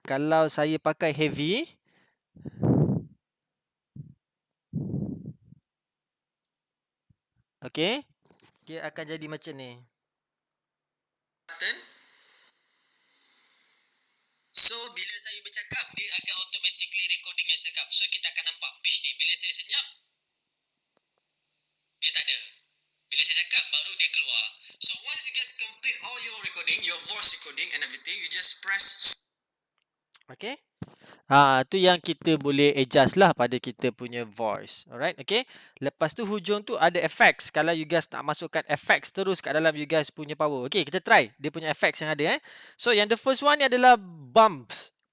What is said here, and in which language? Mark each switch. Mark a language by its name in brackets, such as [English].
[Malay] Kalau saya pakai heavy, okay, dia akan jadi macam ni. So bila saya bercakap, dia akan automatically recording yang cakap. So kita akan nampak pitch ni. Bila saya senyap, dia tak ada. Bila saya cakap, baru dia keluar. [English] So once you guys complete all your recording, your voice recording and everything, you just press. [Malay] Okay, tu yang kita boleh adjust lah pada kita punya voice. Alright, okay. Lepas tu hujung tu ada effects. Kalau you guys nak masukkan effects terus kat dalam you guys punya power. Okay, kita try dia punya effects yang ada. So yang the first one ni adalah bumps.